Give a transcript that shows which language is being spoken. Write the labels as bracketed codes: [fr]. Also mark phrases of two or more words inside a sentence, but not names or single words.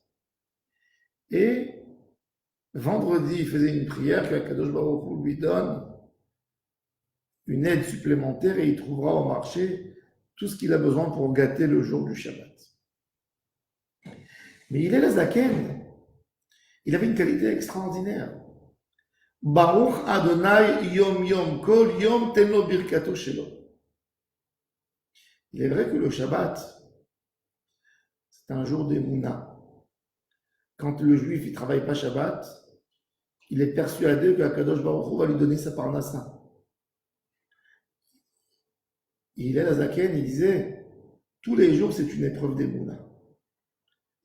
[fr] Et vendredi, il faisait une prière que [he] קדוש ברוך הוא [fr] lui donne une aide supplémentaire et il trouvera au marché tout ce qu'il a besoin pour gâter le jour du Shabbat. Mais il est la Zaken. Il avait une qualité extraordinaire. [he] ברוך אדוני יום יום כל יום תן לו ברכתו שלו. [fr] Il est vrai que le Shabbat, c'est un jour d'Emouna. Quand le juif ne travaille pas Shabbat, il est persuadé que [he] קדוש ברוך הוא [fr] va lui donner sa parnassa. Il est la Zaken, il disait, tous les jours c'est une épreuve d'Emouna.